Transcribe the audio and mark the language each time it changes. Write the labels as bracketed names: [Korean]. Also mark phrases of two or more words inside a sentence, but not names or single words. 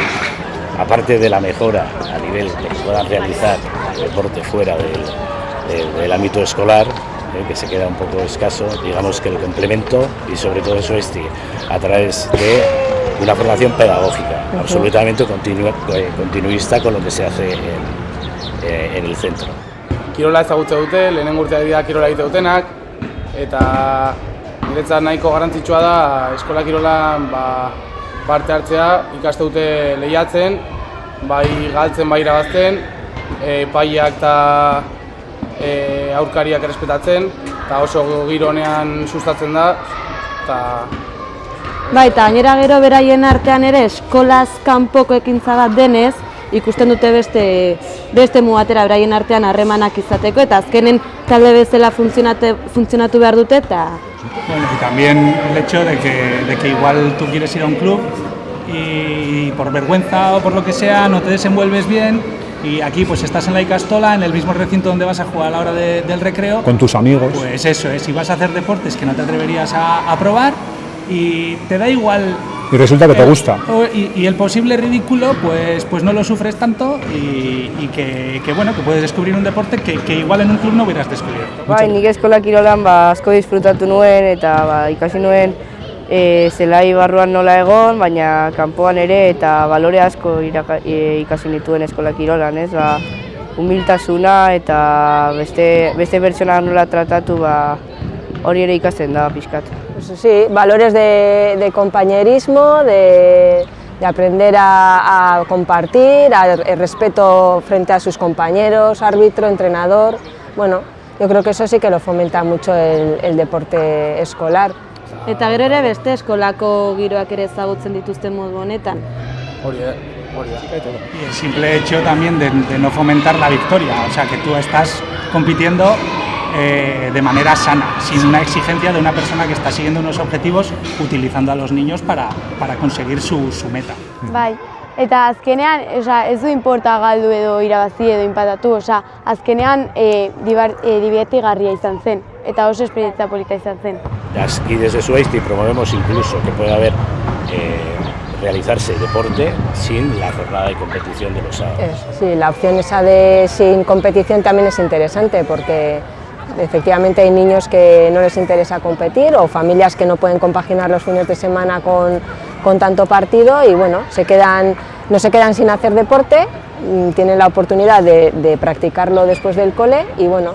[Spanish] Aparte de la mejora a nivel de que puedan realizar deporte fuera del ámbito escolar, que se queda un poco escaso, digamos que el complemento, y sobre todo eso a través de una formación pedagógica, absolutamente continuista con lo que se hace en el centro. [Basque] Kirola ezagutze dute, lehenengo urteak dira kirola egite dutenak, eta niretzat nahiko garrantzitsua da eskola kirolan parte hartzea, ikaste dute lehiatzen, bai galtzen, bai irabazten, epaiak eta aurkariak errespetatzen, eta oso giro onean sustatzen da. Bai, eta gainera gero beraien artean ere eskolaz kanpoko ekintza bat denez, ikusten dute beste mugatera beraien artean harremanak izateko, eta azkenen talde bezala funtzionatu behar dute, eta... [Spanish] Bueno, y también el hecho de que igual tú quieres ir a un club y por vergüenza o por lo que sea no te desenvuelves bien, y aquí pues estás en la ikastola, en el mismo recinto donde vas a jugar a la hora del recreo. Con tus amigos. Pues eso es, y vas a hacer deportes que no te atreverías a probar y te da igual. Y resulta que te gusta. Y el posible ridículo pues no lo sufres tanto y que bueno, que puedes descubrir un deporte que igual en un club no hubieras descubierto. [Basque] Bai, nik eskola kirolan asko disfrutatu nuen eta ikasi nuen zelai barruan nola egon, baina kanpoan ere eta balore asko ikasi nituen eskola kirolan, ez? Humiltasuna eta beste pertsonak nola tratatu hori ere ikasten da pixkat. [Spanish] Sí, valores de compañerismo, de aprender a compartir, el respeto frente a sus compañeros, árbitro, entrenador. Bueno, yo creo que eso sí que lo fomenta mucho el deporte escolar. [Basque] Eta gero ere beste eskolako giroak ere ezagutzen dituzten modu honetan. Hori da. [Spanish] Y el simple hecho también de no fomentar la victoria, o sea que tú estás compitiendo de manera sana, sin una exigencia de una persona que está siguiendo unos objetivos utilizando a los niños para conseguir su meta. [Basque] Bai, eta azkenean ez du inporta galdu edo irabazi edo inpatatu, azkenean dibertigarria izan zen, eta oso esperientzia polita izan zen. [Spanish] Y desde Zuaizti promovemos incluso que pueda haber realizarse deporte sin la jornada de competición de los sábados. Sí, la opción esa de sin competición también es interesante porque efectivamente hay niños que no les interesa competir o familias que no pueden compaginar los fines de semana con tanto partido y bueno, no se quedan sin hacer deporte, tienen la oportunidad de practicarlo después del cole y bueno.